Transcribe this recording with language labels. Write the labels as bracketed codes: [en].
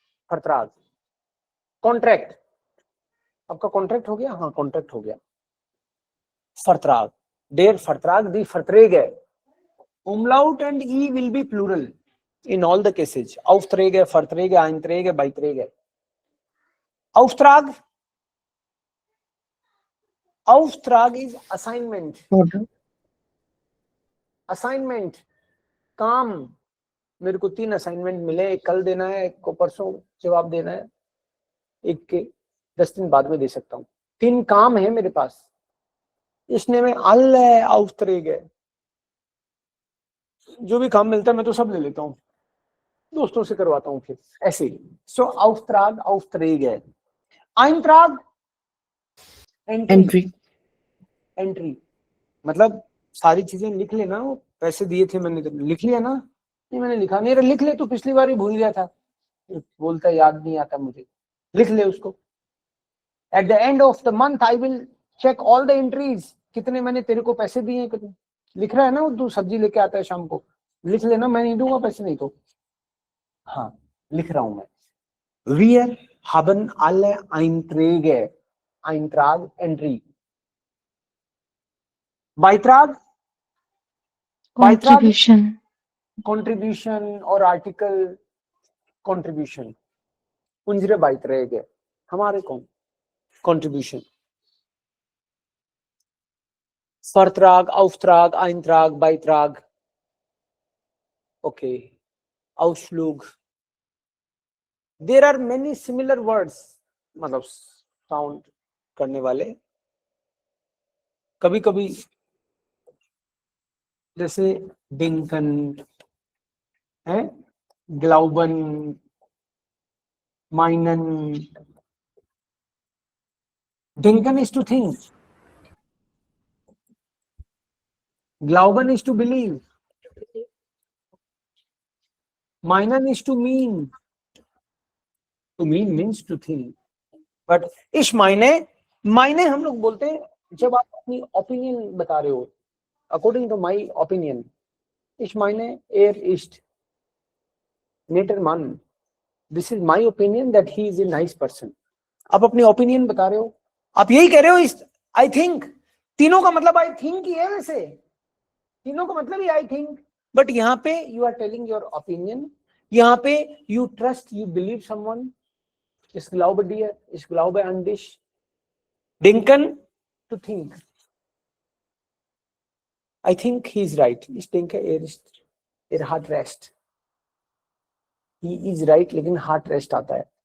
[hi] Vertrag, contract. आपका contract हो गया, हाँ कॉन्ट्रैक्ट हो गया, [de] Vertrag. Der Vertrag, die Verträge. [en] Umlaut and E will be plural in all the cases. [de] Aufträge, Verträge, Einträge, Beiträge. Auftrag. [en] Auftrag is assignment. order, Assignment. काम. [hi] मेरे को 3 assignment मिले, एक कल देना है, एक को परसों जवाब देना है, एक के 10 दिन बाद में दे सकता हूँ. 3 काम है मेरे पास. [de] इसने में alle Aufträge. [hi] जो भी काम मिलता है मैं तो सब ले लेता हूँ, दोस्तों से करवाता हूँ फिर ऐसे ही. [de] सो Auftrag, Aufträge. Eintrag, [en] entry, entry. [hi] मतलब सारी चीजें लिख लेना. वो पैसे दिए थे मैंने, लिख लिया ना? नहीं मैंने लिखा नहीं. अरे लिख ले, तो पिछली बार ही भूल गया था. बोलता याद नहीं आता मुझे. लिख ले उसको. [en] At the end of the month I will check all the entries. [hi] कितने मैंने तेरे को पैसे दिए, कितने लिख रहा है ना? वो तू सब्जी लेके आता है शाम को, लिख लेना. मैं नहीं दूंगा पैसे, नहीं तो. हाँ लिख रहा हूं मैं. [de] Wir haben alle Einträge. Eintrag, entry. Beitrag, [en] contribution, contribution और article contribution. [de] Unsere Beiträge. [hi] हमारे कौन? [en] Contribution. [de] Vertrag, Auftrag, Eintrag, Beitrag. Okay. Ausflug. [en] There are many similar words. [hi] मतलब sound करने वाले. कभी कभी जैसे डिंकन है, ग्लाउबन, माइनन. [en] डिंकन is to think. Glauben is to believe. Meinen is to mean. To mean means to think. [hi] But इस मायने हम लोग बोलते हैं जब आप अपनी ओपिनियन बता रहे हो. [en] According to my opinion, [de] इस मायने er ist netter Mann. [en] This is my opinion that he is a nice person. [hi] आप अपनी ओपिनियन बता रहे हो, आप यही कह रहे हो. इस [en] I think, [hi] तीनों का मतलब आई थिंक ही है. वैसे तीनों का मतलब ही [en] I think. But यहाँ पे you are telling your opinion. [hi] यहाँ पे [en] You trust, you believe someone. [de] Ich glaube dir, ich glaube an dich. Denken, to think. [en] I think he is right. [de] Ich denke, er hat recht. [en] He is right, लेकिन hat rest आता है.